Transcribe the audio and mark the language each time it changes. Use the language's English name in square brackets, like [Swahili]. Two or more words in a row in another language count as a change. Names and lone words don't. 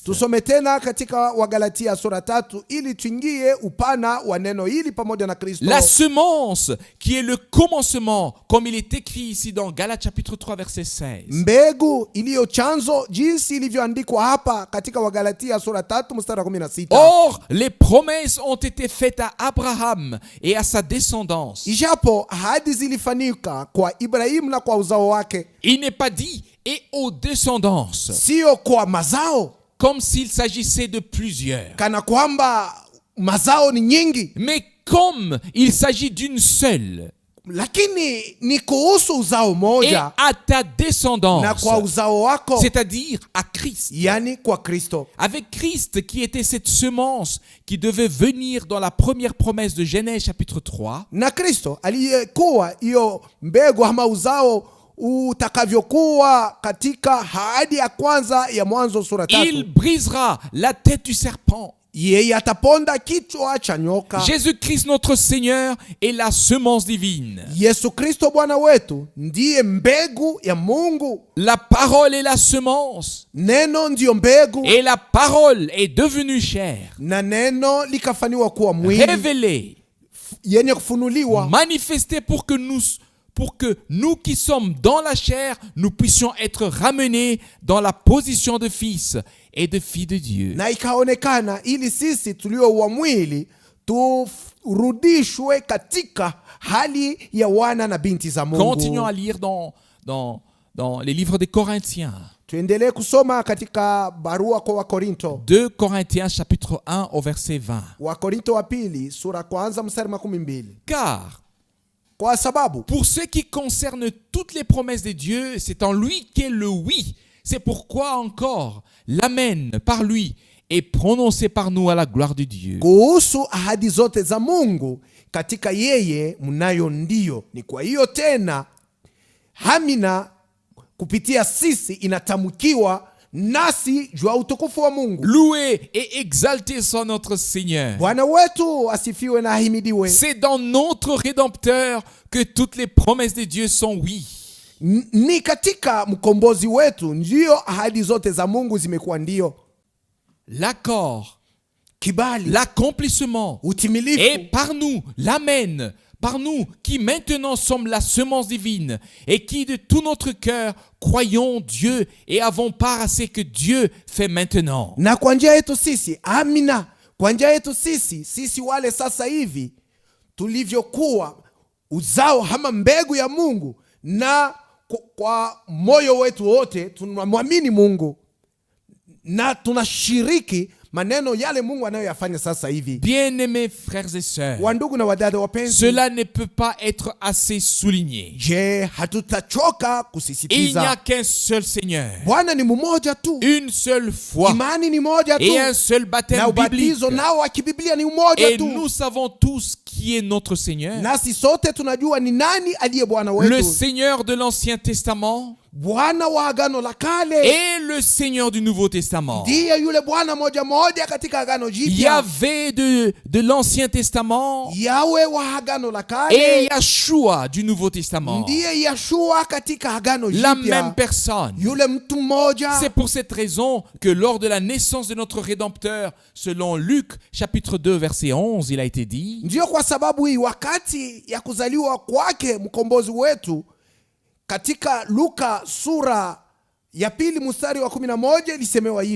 [Swahili] Tusome tena katika Wagalatia sura 3 ili tuingie upana wa neno hili pamoja na Kristo. [French] La semence qui est le commencement, comme il est écrit ici dans Galates chapitre 3 verset 16. [Swahili] Mbegu iliyo chanzo jinsi ilivyoandikwa hapa katika Wagalatia sura 3 mstari wa 16. [French] Or, les promesses ont été faites à Abraham et à sa descendance. [Swahili] Ijapo ahadi zilifanyika kwa Ibrahimu na kwa uzao wake, [French] Il n'est pas dit et aux descendances, [Swahili] sio kwa mazao [French] comme s'il s'agissait de plusieurs, [Swahili] kana kwamba mazao ni nyingi, [French] mais comme il s'agit d'une seule. [Swahili] lakini ni kuhusu uzao [French] Et [Swahili] moja [French] à ta [Swahili] na [French] descendance, [Swahili] kwa uzao wako, [French] c'est-à-dire à Christ. [Swahili] yani kwa Kristo. [French] Avec Christ qui était cette semence qui devait venir dans la première promesse de Genèse chapitre 3. [Swahili] Na Kristo aliyekuwa hiyo mbegu ama uzao utakavyokuwa katika ahadi ya kwanza ya Mwanzo sura 3. [French] Il brisera la tête du serpent. [Swahili] Yeye ataponda kichwa cha nyoka. [French] Jésus-Christ notre Seigneur est la semence divine. [Swahili] Yesu Kristo Bwana wetu ndiye mbegu ya Mungu. [French] La parole est la semence [Swahili] Neno ndiyo mbegu, [French] et la parole est devenue chair, [Swahili] na neno likafaniwa kuwa mwili, [French] révélée, [Swahili] yenye kufunuliwa, [French] manifestée pour que nous qui sommes dans la chair, nous puissions être ramenés dans la position de fils et de filles de Dieu. [Swahili] na ikaonekana ili sisi tulio wa mwili turudishwe katika hali ya wana na binti za Mungu. [French] Continuons à lire dans les livres des Corinthiens. [Swahili] Tuendelee kusoma katika barua kwa Wakorinto. [French] 2 Corinthiens chapitre 1 au verset 20. [Swahili] Wakorinto wa pili sura kwanza mstari 12. [French] Car [Swahili] Kwa sababu [French] pour ce qui concerne toutes les promesses de Dieu, c'est en lui qu'est le oui. C'est pourquoi encore l'amen par lui est prononcé par nous à la gloire de Dieu. [Swahili] kuhusu ahadi zote za Mungu katika yeye mnayo ndio. Ni kwa hiyo tena hamina kupitia sisi inatamkiwa nasi juu ya utukufu wa Mungu. [French] Loué et exalté soit notre Seigneur. [Swahili] Bwana wetu asifiwe na ahimidiwe. [French] C'est dans notre Rédempteur que toutes les promesses de Dieu sont oui. [Swahili] Ni katika mkombozi wetu ndio ahadi zote za Mungu zimekuwa ndio. [French] L'accord, [Swahili] Kibali, [French] l'accomplissement [Swahili] utimilifu [French] et par nous l'amen par nous qui maintenant sommes la semence divine et qui de tout notre cœur croyons Dieu et avons part à ce que Dieu fait maintenant. [Swahili] Na kwa njia yetu sisi, amina, kwa njia yetu sisi wale sasa hivi tulivyokuwa uzao ama mbegu ya Mungu, na kwa moyo wetu wote tunamwamini Mungu na tunashiriki maneno yale Mungu anayoyafanya sasa hivi. [French] Bien-aimés frères et sœurs, [Swahili] Wandugu na wadada wapenzi, [French] cela ne peut pas être assez souligné. [Swahili] je, hatutachoka [French] Il n'y a [Swahili] kusisitiza [French] qu'un seul Seigneur, [Swahili] Bwana ni mmoja tu, [French] une seule foi [Swahili] imani ni moja tu, [French] et un seul [Swahili] na [French] baptême biblique. [Swahili] ubatizo nao wa kibiblia ni mmoja [French] Et [Swahili] tu. [French] nous savons tous qui est notre Seigneur. [Swahili] Nasi sote tunajua ni nani aliye Bwana [French] Le [Swahili] wetu, [French] Seigneur de l'Ancien Testament [Swahili] Bwana wa agano la kale [French] et le Seigneur du Nouveau Testament. [Swahili] ndiye yule Bwana moja moja katika agano jipya, [French] Yahvé de l'Ancien Testament [Swahili] Yawe wa agano la [French] et [Swahili] kale [French] Yahshua du Nouveau Testament. [Swahili] ndiye Yeshua katika agano [French] La même [Swahili] jipya, [French] personne. [Swahili] yule mtu mmoja. [French] C'est pour cette raison que lors de la naissance de notre Rédempteur, selon Luc chapitre 2 verset 11, il a été dit: [Swahili] Ndiyo kwa sababu hii wakati ya kuzaliwa kwake mkombozi wetu, katika Luka sura ya 2 mstari wa 11 ilisemewa hivi: